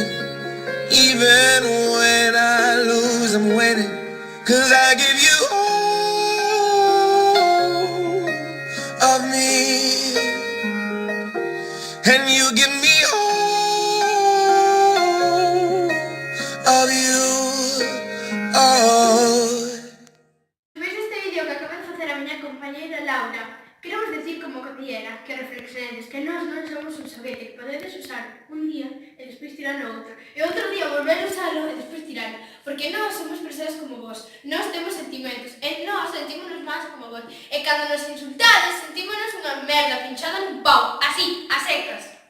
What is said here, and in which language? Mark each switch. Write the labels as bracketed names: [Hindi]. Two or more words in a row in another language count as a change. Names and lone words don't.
[English] Even when I lose, I'm winning, 'cause I give you all of me, and you give me all of you. [Galician] Veis este vídeo que acaba de facer a miña compañeira Laura, queremos decir como cotillera que reflexionedes que nós non somos un xoguete que podedes usar un día e despois tiralo outro, e outro día volver a usalo e despois tiralo, porque nós somos persoas como vos, nós temos sentimentos, e nós sentímonos máis como vos, e cando nos insultades sentímonos unha merda pinchada nun pau, así, a secas.